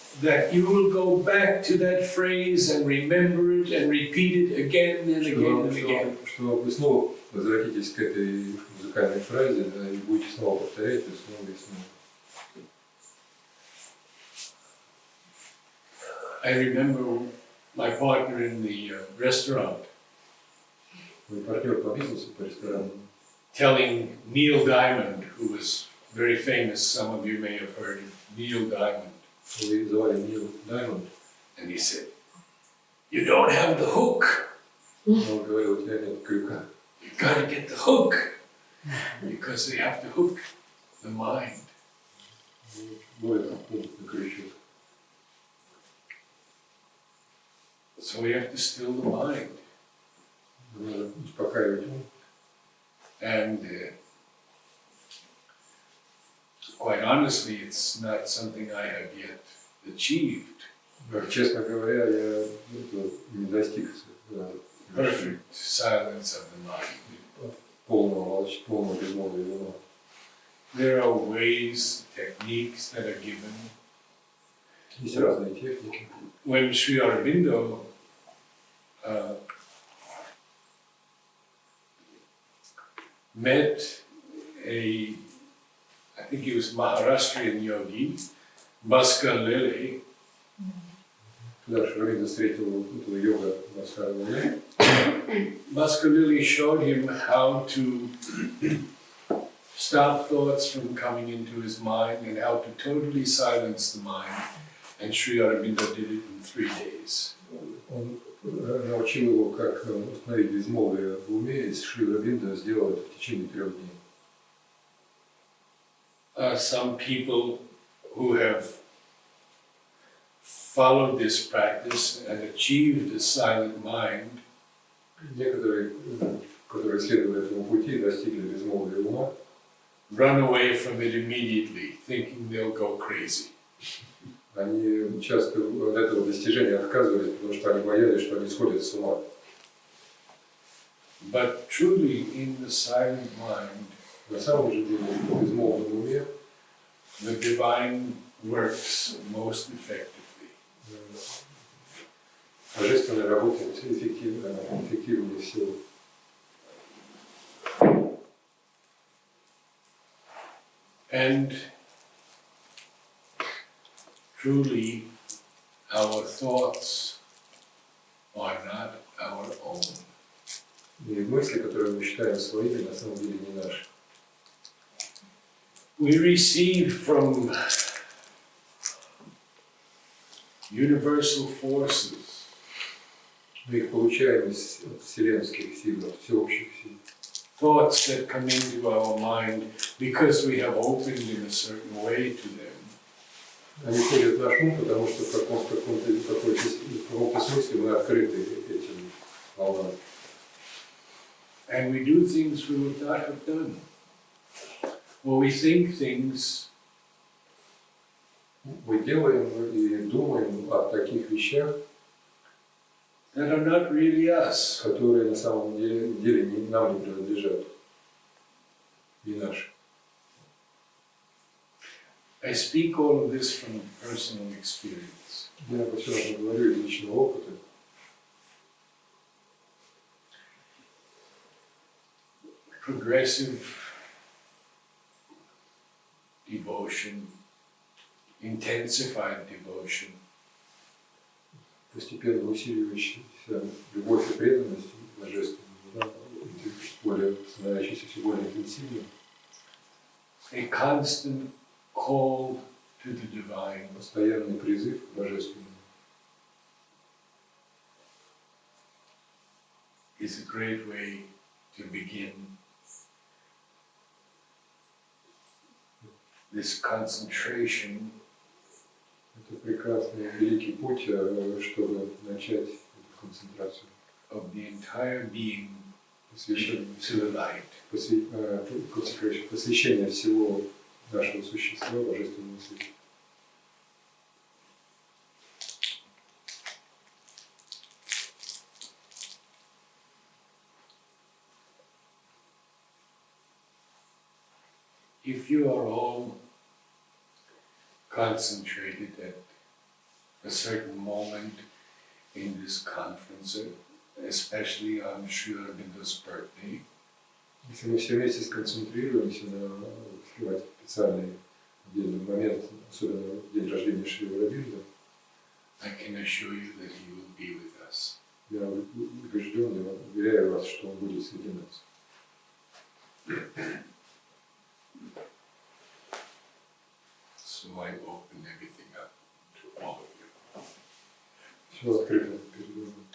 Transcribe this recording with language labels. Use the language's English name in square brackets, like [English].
[English] that you will go back to that phrase and remember it and repeat it again and again and again. [Russian] что вы снова возвратитесь к этой музыкальной фразе, да, и будете снова повторять и снова и снова. [English] I remember my partner in the restaurant [Russian] Мой партнер по бизнесу, по ресторану, [English] telling Neil Diamond, who was very famous, some of you may have heard of Neil Diamond, [Russian] его звали Нил Даймонд, [English] and he said, "You don't have the hook. [Russian] он говорил, у тебя нет крюка. [English] You gotta get the hook, because they have to hook the mind." [Russian] Более там пункт на крючок. [English] So we have to still the mind. [Russian] Надо успокаивать ум. [English] And quite honestly, it's not something I have yet achieved. [Russian] Честно говоря, я не достиг [English] Perfect silence of the mind. [Russian] полного безмолвия ума. [English] There are ways, techniques that are given. [Russian] Есть разные техники. [English] When Sri Aurobindo met I think he was Maharashtrian yogi, Bhaskar Lele. [Russian] Когда Шри встретил этого йога Бhaskara Lele, [English] Bhaskar Lele showed him how to stop thoughts from coming into his mind and how to totally silence the mind. And Sri Aurobindo did it in 3 days. [Russian] он научил его, как установить безмолвие в уме, и Шри Aurobindo сделал это в течение 3 дней. [English] Some people who have followed this practice and achieved a silent mind [Russian] Некоторые, которые следовали этому пути, достигли безмолвия ума, [English] run away from it immediately, thinking they'll go crazy. [Russian] они часто от этого достижения отказывались, потому что они боялись, что они сходят с ума. [English] But truly, in the silent mind, [Russian] На самом же деле, в безмолвном уме [English] the divine works most effectively. [Russian] Божественное работает эффективнее всего. [English] And truly, our thoughts are not our own. [Russian] И мысли, которые мы считаем своими, на самом деле не наши. [English] We receive from universal forces [Russian] Мы их получаем из вселенских сил, от всеобщих сил. [English] thoughts that come into our mind because we have opened in a certain way to them. [Russian] Они входят в наш ум, потому что в каком-то смысле мы открыты этим волнам. [English] And we do things we would not have done. Or we think things [Russian] Мы делаем и думаем о таких вещах, [English] that are not really us. [Russian] которые на самом деле нам не принадлежат, не наши. [English] I speak all of this from personal experience. [Russian] Я обо всем этом говорю из личного опыта. [English] Progressive devotion, intensified devotion, [Russian] Постепенно усиливающаяся любовь и преданность Божественному, да, становящаяся все более интенсивной, [English] a constant call to the divine, [Russian] постоянный призыв к Божественному [English] is a great way to begin this concentration [Russian] это прекрасный великий путь, чтобы начать эту концентрацию, [English] of the entire being [Russian] посвящение [English] to the light. [Russian] посвящение всего нашего существа Божественному свету. [English] if you are all concentrated at a certain moment in this conference, especially on Sri Aurobindo's birthday, [Russian] если мы все вместе сконцентрируемся на открывать специальный отдельный момент, особенно день рождения Шри Ауробинда, [English] I can assure you that he will be with us. [Russian] я убежден, я уверяю вас, что он будет среди нас. [English] So I open everything up to all of you. [Russian] Все открыто перед вами.